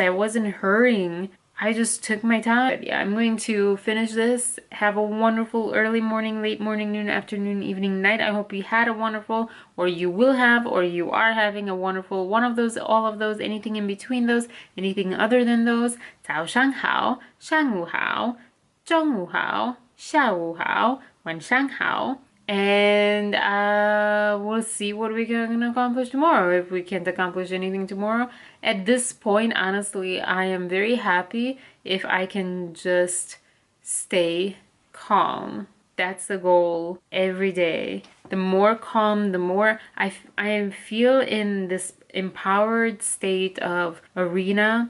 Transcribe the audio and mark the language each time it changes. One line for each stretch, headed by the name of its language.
English: I wasn't hurrying. I just took my time. But yeah, I'm going to finish this. Have a wonderful early morning, late morning, noon, afternoon, evening, night. I hope you had a wonderful, or you will have, or you are having a wonderful one of those, all of those, anything in between those, anything other than those.
Chinese: 早上好，上午好，中午好，下午好，晚上好。
English: And we'll see what we can accomplish tomorrow. If we can't accomplish anything tomorrow, at this point, honestly, I am very happy if I can just stay calm That's the goal every day. The more calm, the more I feel in this empowered state of Arena.